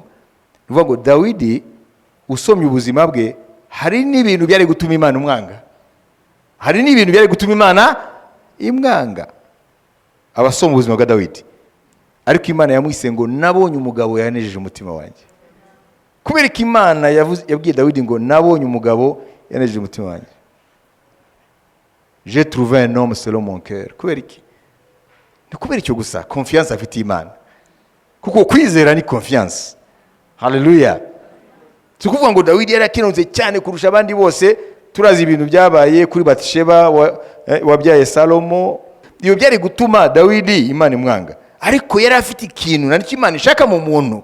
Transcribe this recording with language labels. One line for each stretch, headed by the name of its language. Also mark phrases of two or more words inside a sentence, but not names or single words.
Kinyarwanda: Nuvuga ngo Dawidi usomye ubuzima bwe, hari n'ibintu byari gutuma Imana umwanga, hari n'ibintu byari gutuma Imana imwanga. Abasoma ubuzima bwa Dawidi, ariko Imana yamwise ngo nabonye umugabo yanejeje umutima wanjye. Kubera ko Imana yabwiye Dawidi ngo nabonye umugabo yanejeje umutima wanjye.
French: J'ai trouvé un homme selon mon cœur.
Kinyarwanda: Kubera iki? Ni kubera icyo gusa, confiance afite Imana. Kuko kwizera ni confiance. Haleluya. Tukuvuga ngo Dawidi yarakinonze cyane kurusha abandi bose. Turazi ibintu byabaye kuri Batisheba wabyaye Salomo. Iyo byari gutuma Dawidi Imana imwanga. Ariko yari afite ikintu nacyo Imana ishaka mu muntu.